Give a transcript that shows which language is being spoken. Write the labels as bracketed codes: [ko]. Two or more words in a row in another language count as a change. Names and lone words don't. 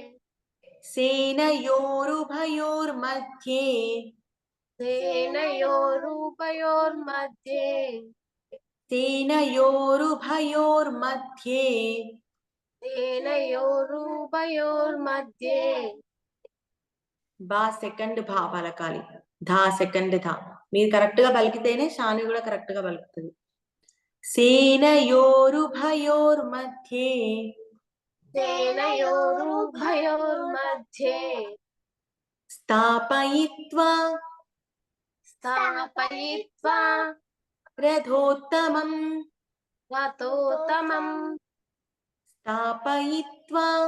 [sa] सेनयोरुभयोर्मध्ये सेनयोरुभयोर्मध्ये सेनयोरुभयोर्मध्ये सेनयोरुभयोर्मध्ये [te] బా సెకండ్ భా పలకాలి ధా సెకండ్ ధా మీరు కరెక్ట్ గా పలికితేనే షాని కూడా కరెక్ట్ గా పలుకుతుంది సేనయోరుభయోర్मध्ये [sa] सेनयोरुभयोर्मध्ये స్థాపయిత్వా स्थापयित्वा రథోత్తమం रथोत्तमं స్థాపయిత్వా